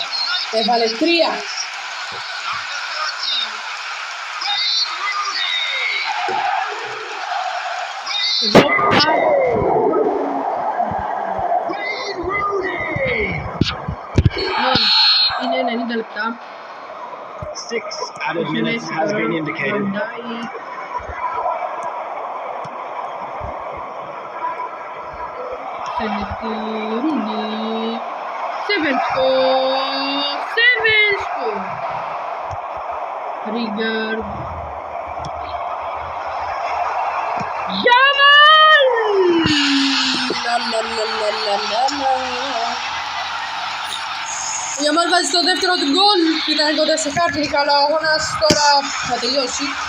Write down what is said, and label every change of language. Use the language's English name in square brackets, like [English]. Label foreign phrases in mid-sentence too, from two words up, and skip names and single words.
[Greek] Έβαλε 3. Εδώ είναι 90 λεπτά. [English] 6 added minutes has been indicated. Rooney. 7 score. Rigard. [Greek] Γιαμάλ! Ο Γιαμάλ βάζει το δεύτερο του γκολ. Ήταν τότε σε χάρτη, αλλά ο αγώνας τώρα θα τελειώσει.